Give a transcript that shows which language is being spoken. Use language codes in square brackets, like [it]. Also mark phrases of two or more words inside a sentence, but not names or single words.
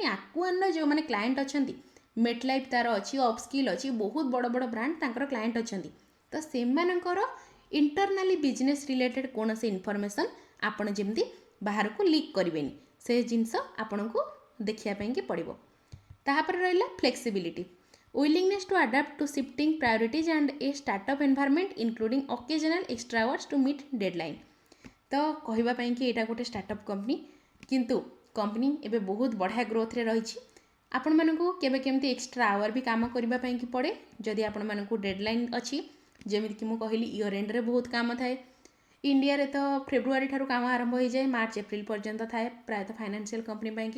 [or] ଆକ୍ୱାନ୍ର ଯେଉଁମାନେ କ୍ଲାଏଣ୍ଟ ଅଛନ୍ତି, ମେଟଲାଇଫ୍ ତାର ଅଛି, ଅପସ୍କିଲ୍ ଅଛି, ବହୁତ ବଡ଼ ବଡ଼ ବ୍ରାଣ୍ଡ ତାଙ୍କର କ୍ଲାଏଣ୍ଟ ଅଛନ୍ତି। ତ ସେମାନଙ୍କର [en] internally business related [or] କୌଣସି ଇନଫର୍ମେସନ୍ ଆପଣ ଯେମିତି ବାହାରକୁ ଲିକ୍ କରିବେନି, ସେ ଜିନିଷ ଆପଣଙ୍କୁ ଦେଖିବା ପାଇଁକି ପଡ଼ିବ। ତାପରେ ରହିଲା ଫ୍ଲେକ୍ସିବିଲିଟି, [en] willingness to adapt to shifting priorities and a startup environment including occasional extra hours to meet deadline। [or] ତ କହିବା ପାଇଁକି ଏଇଟା ଗୋଟେ [en] startup company, [or] କିନ୍ତୁ କମ୍ପାନୀ ଏବେ ବହୁତ ବଢ଼ିଆ ଗ୍ରୋଥରେ ରହିଛି। ଆପଣମାନଙ୍କୁ କେବେ କେମିତି [en] extra hour [or] ବି କାମ କରିବା ପାଇଁକି ପଡ଼େ ଯଦି ଆପଣମାନଙ୍କୁ ଡେଡ଼ଲାଇନ୍ ଅଛି। ଯେମିତିକି ମୁଁ କହିଲି [en] year endରେ [or] ବହୁତ କାମ ଥାଏ। ଇଣ୍ଡିଆରେ ତ ଫେବୃଆରୀ ଠାରୁ କାମ ଆରମ୍ଭ ହୋଇଯାଏ, ମାର୍ଚ୍ଚ ଏପ୍ରିଲ ପର୍ଯ୍ୟନ୍ତ ଥାଏ ପ୍ରାୟତଃ [en] financial company [or] ପାଇଁକି।